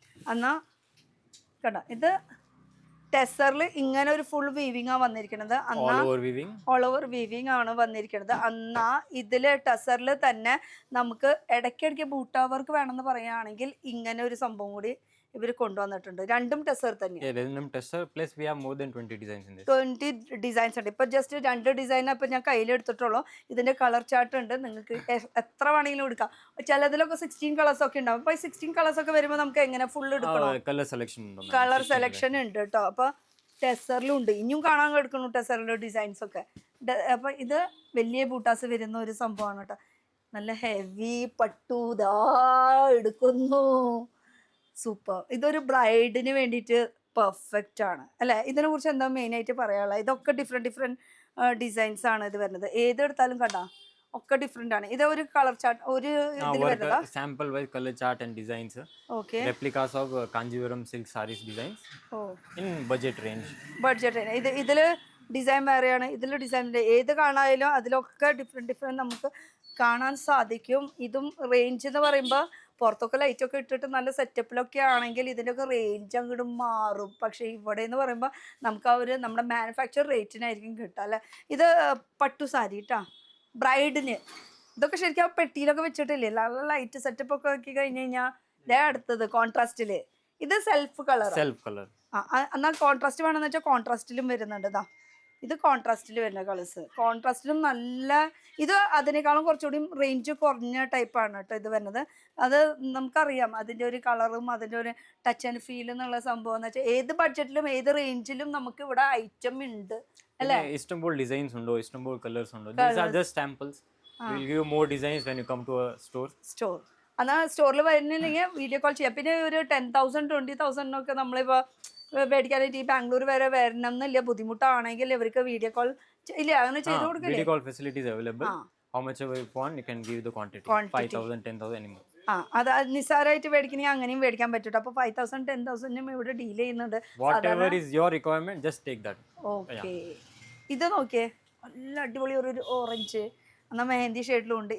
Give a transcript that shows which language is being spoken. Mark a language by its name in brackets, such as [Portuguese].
[Malayalam] എന്നാൽ കണ്ട, ഇത് ടെസറിൽ ഇങ്ങനെ ഒരു ഫുൾ വീവിങ് ആണ് വന്നിരിക്കുന്നത്. [English] All over weaving. [Malayalam] All over weaving ആണ് വന്നിരിക്കുന്നത്. എന്നാ ഇതിൽ ടസറിൽ തന്നെ നമുക്ക് ഇടയ്ക്കിടയ്ക്ക് ബൂട്ടാ വർക്ക് വേണമെന്ന് പറയുകയാണെങ്കിൽ ഇങ്ങനെ ഒരു സംഭവം കൂടി ഇവർ കൊണ്ടുവന്നിട്ടുണ്ട്. രണ്ടും ടെസർ തന്നെയാണ്. [English] Yeah, Resham tussar plus we have more than 20 designs in this. [Malayalam] 20 designs ഉണ്ട്. ഇപ്പം ജസ്റ്റ് 2 ഡിസൈൻ അപ്പം ഞാൻ കയ്യിലെടുത്തിട്ടുള്ളൂ. ഇതിൻ്റെ കളർ ചാർട്ട് ഉണ്ട്. നിങ്ങൾക്ക് എത്ര വേണമെങ്കിലും എടുക്കാം. ചിലതിലൊക്കെ 16 കളേഴ്സൊക്കെ ഉണ്ടാവും. അപ്പോൾ ഈ 16 കളേഴ്സൊക്കെ വരുമ്പോൾ നമുക്ക് എങ്ങനെ ഫുൾ എടുക്കണം? [English] Color selection [Malayalam] ഉണ്ടോ [English] ma'am? [Malayalam] കളർ സെലക്ഷൻ ഉണ്ട് കേട്ടോ. അപ്പോൾ ടെസറിലും ഉണ്ട്. ഇനിയും കാണാൻ കിടക്കുന്നു ടെസറിലെ ഡിസൈൻസ് ഒക്കെ. അപ്പോൾ ഇത് വലിയ ബൂട്ടാസ് വരുന്ന ഒരു സംഭവമാണ് കേട്ടോ. നല്ല ഹെവി പട്ടു ദാ എടുക്കുന്നു. സൂപ്പർ. ഇതൊരു ബ്രൈഡിന് വേണ്ടിയിട്ട് പെർഫെക്റ്റ് ആണ് അല്ലേ? ഇതിനെ കുറിച്ച് എന്താ മെയിനായിട്ട് പറയാനുള്ളത്? ഇതൊക്കെ ഡിഫറെൻറ്റ് ഡിസൈൻസ് ആണ് ഇത് വരുന്നത്. ഏതെടുത്താലും കണ്ടാ ഒക്കെ ഡിഫറെൻ്റ് ആണ്. ഇത് ഒരു കളർ ചാർട്ട് ഒരു ഇതിൽ വരുന്നതാ? [English] Sample wise color chart and designs. ഓക്കെ, Replicas of Kanjivaram silk sarees designs ഓ in budget range. Budget. [Malayalam] ഇതിൽ ഡിസൈൻ വേറെയാണ്, ഇതിൽ ഡിസൈൻ ഏത് കാണായാലും അതിലൊക്കെ ഡിഫറെൻറ്റ് നമുക്ക് കാണാൻ സാധിക്കും. ഇതും റേഞ്ച് എന്ന് പറയുമ്പോൾ പുറത്തൊക്കെ ലൈറ്റൊക്കെ ഇട്ടിട്ട് നല്ല സെറ്റപ്പിലൊക്കെ ആണെങ്കിൽ ഇതിൻ്റെയൊക്കെ റേഞ്ച് അങ്ങോട്ട് മാറും. പക്ഷേ ഇവിടെ എന്ന് പറയുമ്പോൾ നമുക്ക് ആ ഒരു നമ്മുടെ മാനുഫാക്ചർ റേറ്റിനായിരിക്കും കിട്ടുക അല്ലേ? ഇത് പട്ടു സാരി കേട്ടോ, ബ്രൈഡിന്. ഇതൊക്കെ ശരിക്കും ആ പെട്ടിയിലൊക്കെ വെച്ചിട്ടില്ലേ നല്ല ലൈറ്റ് സെറ്റപ്പ് ഒക്കെ ആക്കി കഴിഞ്ഞ് കഴിഞ്ഞാൽ ഇതേ അടുത്തത് കോൺട്രാസ്റ്റിൽ. ഇത് സെൽഫ് കളർ. [English] Self color. [Malayalam] എന്നാൽ കോൺട്രാസ്റ്റ് വേണമെന്ന് വെച്ചാൽ കോൺട്രാസ്റ്റിലും വരുന്നുണ്ട്. ഇതാ ഇത് കോൺട്രാസ്റ്റിൽ വരുന്ന കളേഴ്സ്. കോൺട്രാസ്റ്റിലും നല്ല, ഇത് അതിനേക്കാളും കുറച്ചുകൂടി റേഞ്ച് കുറഞ്ഞ ടൈപ്പാണ് കേട്ടോ ഇത് വരുന്നത്. അത് നമുക്കറിയാം അതിൻ്റെ ഒരു കളറും അതിൻ്റെ ഒരു ടച്ച് ആൻഡ് ഫീൽ എന്നുള്ള സംഭവം എന്ന് വെച്ചാൽ ഏത് ബഡ്ജറ്റിലും ഏത് റേഞ്ചിലും നമുക്ക് ഇവിടെ ഐറ്റം ഉണ്ട് അല്ലേ? [English] Istanbul designs [Malayalam] undo, [English] Istanbul colors undo. These are just samples. We will give you more designs when you come to a store. [Malayalam] എന്നാൽ സ്റ്റോറിൽ വരുന്നില്ലെങ്കിൽ വീഡിയോ കോൾ ചെയ്യാം. പിന്നെ ഒരു 10,000 20,000 നമ്മളിപ്പോൾ മേടിക്കാനായിട്ട് ഈ ബാംഗ്ലൂർ വരെ വരണം എന്നില്ല. ബുദ്ധിമുട്ടാണെങ്കിൽ ഇവർക്ക് വീഡിയോ കോൾ ഇല്ല അങ്ങനെ ചെയ്ത് കൊടുക്കില്ലേ? [English] Video call facilities available. How much ever you want, you can give the quantity. 5,000, 10,000 anymore. [Malayalam] അത് നിസ്സാരമായിട്ട് മേടിക്കണമെങ്കിൽ അങ്ങനെയും മേടിക്കാൻ പറ്റും. അപ്പോൾ 5,000 10,000 ഇവിടെ ഡീൽ ചെയ്യുന്നുണ്ട്. [English] Whatever is your requirement, just take that. [Malayalam] Okay, ഇത് നോക്കിയേ നല്ല അടിപൊളി ഒരു ഓറഞ്ച് എന്നാൽ മെഹന്തി ഷെയ്ഡിലും ഉണ്ട്.